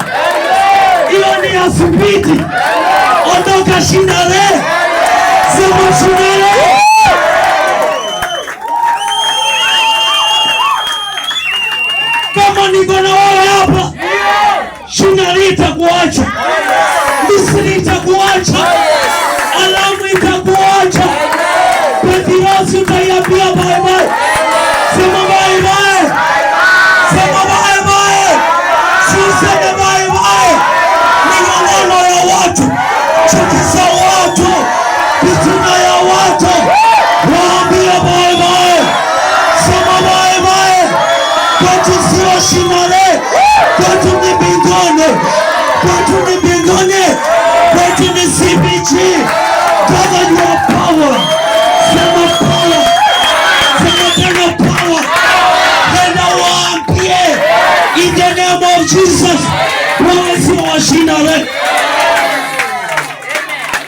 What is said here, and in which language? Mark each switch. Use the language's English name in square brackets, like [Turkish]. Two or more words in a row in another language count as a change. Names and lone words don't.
[Swahili] Hiyo ni asibiti. Ondoka Shinare. Sema Shinare. Kama niko na wewe hapa, Shinare itakuacha, Misri itakuacha, Alamu itakuacha, Pathrosi utaiambia [English] bye bye. [Swahili] Sema [English] bye bye. [Swahili] Sema [English] bye bye. [Swahili] Sema [English] bye bye. [Swahili] Migongano ya watu, chuki za watu, fitina ya watu, waambie [English] bye bye. [Swahili] Sema [English] bye bye. [Swahili] Kwetu sio Shinare, kwetu ni mbinguni, kwetu ni mbinguni, kwetu ni CBG. [English] Gather your power. [Swahili] Sema power. Sema tena power. Nenda waambie [English] in the name of Jesus, [Swahili] wewe sio wa Shinare.